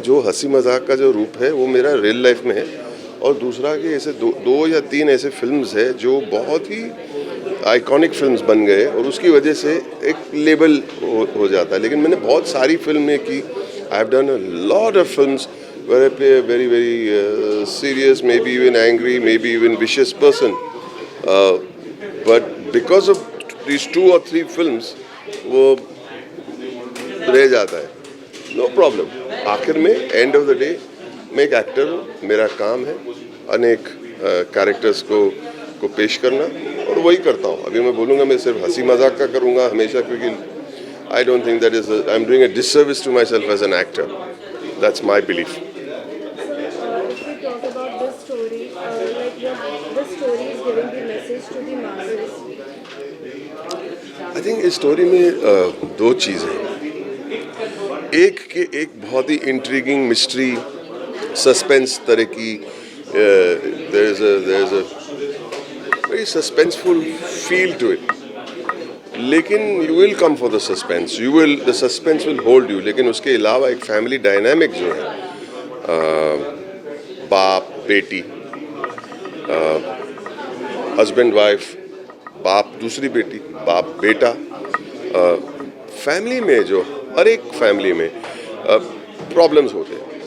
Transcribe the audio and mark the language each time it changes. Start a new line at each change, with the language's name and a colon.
Hindi: जो हंसी मजाक का जो रूप है वो मेरा रियल लाइफ में है, और दूसरा कि ऐसे दो या तीन ऐसे फिल्म्स है जो बहुत ही आइकॉनिक फिल्म्स बन गए और उसकी वजह से एक लेबल हो जाता है। लेकिन मैंने बहुत सारी फिल्में की।
English: I have done a lot of films where I play a very serious, maybe even angry, maybe even vicious person. But because of these 2 or 3 films,
Hindi: वो रह जाता है।
English: No problem.
Hindi: आखिर में एंड ऑफ द डे मैं एक actor हूँ, मेरा काम है अनेक कैरेक्टर्स को पेश करना, और वही करता हूँ। अभी मैं बोलूँगा मैं सिर्फ हंसी मजाक का करूँगा हमेशा, क्योंकि
English: I don't think that is I'm doing a disservice to myself as an actor. That's my belief. If we talk about this story, this story is giving the message to the masses.
Hindi: I think इस story में 2 चीज़ें हैं। एक बहुत ही intriguing mystery suspense तरह की,
English: there is a very suspenseful feel to it. लेकिन you will come for the suspense, the suspense will hold you.
Hindi: लेकिन उसके अलावा एक फैमिली डायनामिक जो है, बाप बेटी, हस्बैंड वाइफ, बाप दूसरी बेटी, बाप बेटा, फैमिली में जो हर एक फैमिली में प्रॉब्लम्स होते हैं।